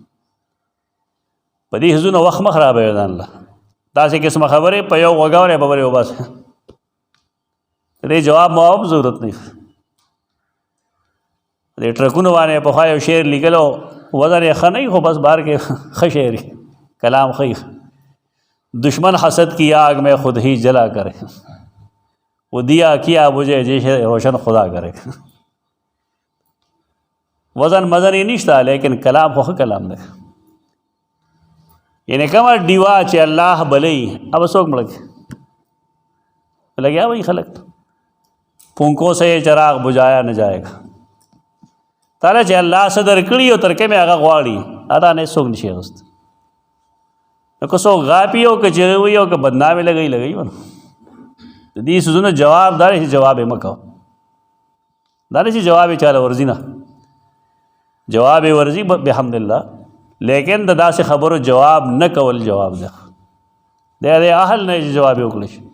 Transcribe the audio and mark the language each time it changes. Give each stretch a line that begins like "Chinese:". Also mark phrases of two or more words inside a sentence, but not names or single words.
Pashto: په دې حزونه وخت مه خرابوئ ځان له. داسې قسمه خبرې په یو غوږ اورئ، په بل یې وباسئ. د دې جواب مواب ضرورت نه. د ټرکونو باندې پخوا یو شعر لیکلو، وزن یې ښه نه وي، خو بس بار کې ښه شعر کلام ښه.
Urdu: دشمن حسد کی آگ میں خود ہی جلا کرے، وہ دیا کیا بجھے جیسے روشن خدا کرے.
Pashto: وزن مزن یې نشته، لیکن کلام خو ښه کلام دی. یعنی کومه ډیوا چې الله بلئ، اب څوک مړه کړي لګیا وایي خلک،
Urdu: پونکوں سے چراغ بجھایا نہ جائے گا.
Pashto: تعالی چې الله څه درکړي او تر کومې هغه غواړي، هغه نه څوک نشي اخیستی. نو که څوک غاپي او که چغې وایي او که بدنامې لګوي ونه، د دې څیزونو جواب دا دی چې جواب یې مه کوه. دا نه چې جواب یې چاله ورځي، نه جواب یې ورځي
Arabic: بحمد الله،
Pashto: لیکن د داسې خبرو جواب نه کول جواب دی د اهل نه جواب وکړي.